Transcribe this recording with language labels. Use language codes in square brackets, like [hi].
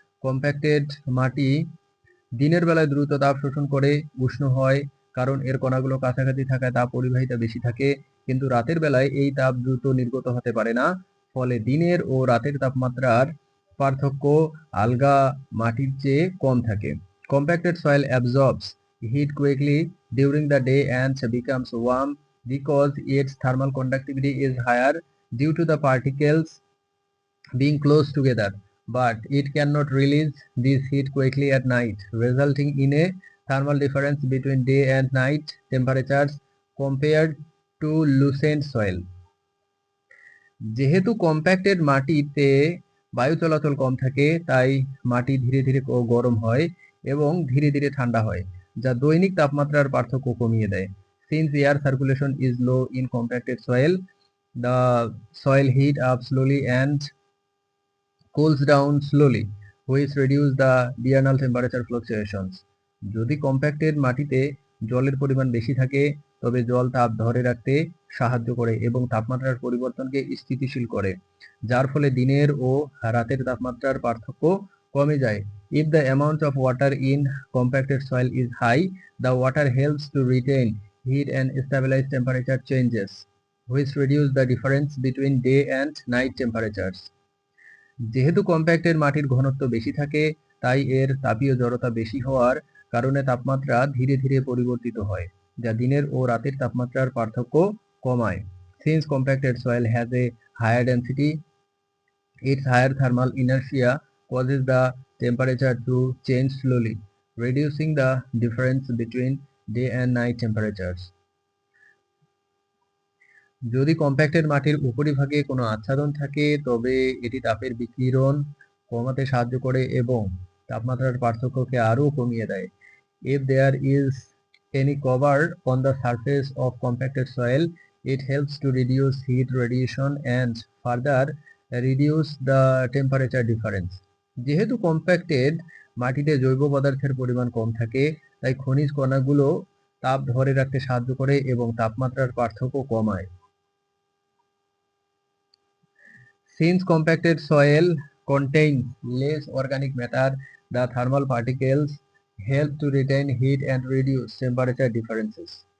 [bn] Compacted মাটি দিনের বেলায় দ্রুত তাপ শোষণ করে উষ্ণ হয়, কারণ এর কণাগুলো কাছাকাছি থাকায় তাপ পরিবাহিতা বেশি থাকে। কিন্তু রাতের বেলায় এই তাপ দ্রুত নির্গত হতে পারে না, ফলে দিনের ও রাতের তাপমাত্রার পার্থক্য আলগা মাটির চেয়ে কম থাকে। [en] Compacted soil absorbs heat quickly during the day and becomes warm because its thermal conductivity is higher due to the particles being close together, but it cannot release this heat quickly at night, resulting in a thermal difference between day and night temperatures compared to loosened soil. [bn] যেহেতু compacted মাটিতে বায়ু চলাচল কম থাকে, তাই মাটি ধীরে ধীরে গরম হয় এবং ধীরে ধীরে ঠান্ডা হয়, যা দৈনিক তাপমাত্রার পার্থক্য কমিয়ে দেয়। [en] Since air circulation is low in compacted soil, the soil heat up slowly and cools down slowly, which reduce the diurnal temperature fluctuations. [bn] যদি কম্প্যাক্টেড মাটিতে জলের পরিমাণ বেশি থাকে, তবে জল তাপ ধরে রাখতে সাহায্য করে এবং তাপমাত্রার পরিবর্তনকে স্থিতিশীল করে, যার ফলে দিনের ও রাতের তাপমাত্রার পার্থক্য কমে যায়। [en] If the amount of water in compacted soil is high, the water helps to retain heat and stabilize temperature changes, which reduce the difference between day and night temperatures. [bn] যেহেতু কম্প্যাক্টের মাটির ঘনত্ব বেশি থাকে, তাই এর তাপীয় জড়তা বেশি হওয়ার কারণে তাপমাত্রা ধীরে ধীরে পরিবর্তিত হয়, যা দিনের ও রাতের তাপমাত্রার পার্থক্য কমায়। [en] Since compacted soil has a higher density, its higher thermal inertia causes the temperature to change slowly, reducing the difference between day and night temperatures. [bn] যদি কম্প্যাক্টেড মাটির উপরিভাগে কোনো আচ্ছাদন থাকে, তবে এটি তাপের বিকিরণ কমাতে সাহায্য করে এবং তাপমাত্রার পার্থক্যকে আরও কমিয়ে দেয়। [en] If there is any cover on the surface of compacted soil, it helps to reduce heat radiation and further reduce the temperature difference. [bn] যেহেতু কম্প্যাক্টেড মাটিতে জৈব পদার্থের পরিমাণ কম থাকে, তাই খনিজ কণাগুলো তাপ ধরে রাখতে সাহায্য করে এবং তাপমাত্রার পার্থক্য কমায়। [en] Since compacted soil contains less organic matter, the thermal particles help to retain heat and reduce temperature differences.